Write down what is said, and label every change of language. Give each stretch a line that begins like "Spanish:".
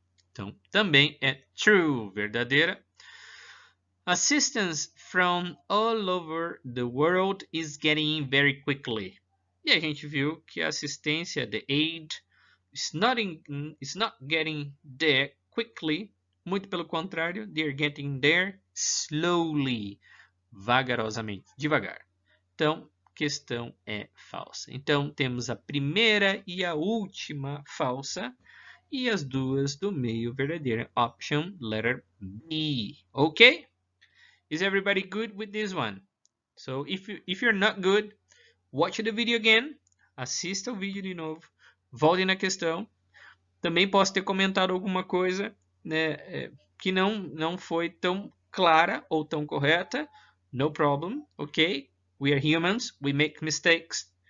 Portuguese: Então, também é true, verdadeira.
English: Assistance from all over the world is getting in very quickly.
Portuguese: E a gente viu que a assistência,
English: the aid, is not getting there quickly.
Portuguese: Muito pelo contrário,
English: they're getting there slowly,
Portuguese: vagarosamente, devagar. Então, questão é falsa. Então, temos a primeira e a última falsa e as duas do meio verdadeira.
English: Option letter B. Ok? Is everybody good with this one? So, if you're not good, watch the video again,
Portuguese: assista o vídeo de novo, volte na questão Também posso ter comentado alguma coisa, né, que não foi tão clara ou tão correta.
English: No problem, ok? We are humans, we make mistakes.